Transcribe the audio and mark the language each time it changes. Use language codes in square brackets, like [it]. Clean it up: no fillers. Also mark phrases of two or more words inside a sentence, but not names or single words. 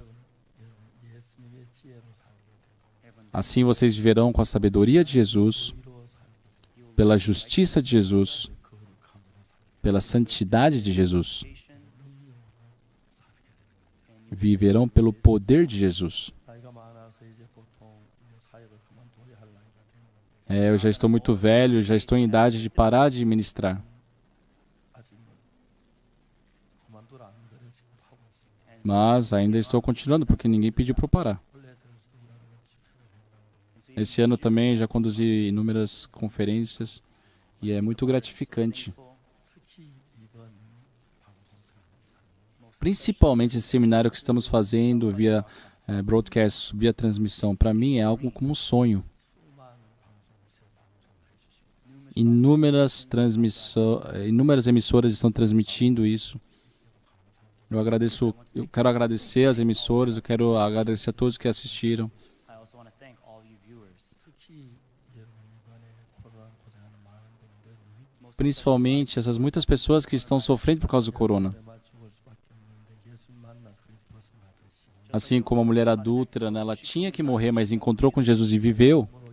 [ko] 예수님의 지혜로 살게 [pt] Assim vocês viverão com a sabedoria de Jesus, pela justiça de Jesus, pela santidade de Jesus. Viverão pelo poder de Jesus. [ko] 나이가 많아서 이제 보통 이제 사역을 그만둬야 할 나이가 되는 건데 [pt] Eu já estou muito velho, já estou em idade de parar de ministrar. [ko] 아직 뭐 그만두라 안 그래 지금 하고 있습니다. [pt] Mas ainda estou continuando porque ninguém pediu para eu parar. [ko] 원래 들어서도 우리는 집회를 해요. [pt] Esse ano também já conduzi inúmeras conferências E é muito gratificante. Principalmente esse seminário que estamos fazendo via broadcast, via transmissão. Para mim é algo como um sonho. Inúmeras emissoras estão transmitindo isso. Eu quero agradecer às emissoras, eu quero agradecer a todos que assistiram. [en] I also want to thank all you viewers. [pt] Principalmente essas muitas pessoas que estão sofrendo por causa do corona. Assim como a mulher adúltera, né, ela tinha que morrer, mas encontrou com Jesus e viveu.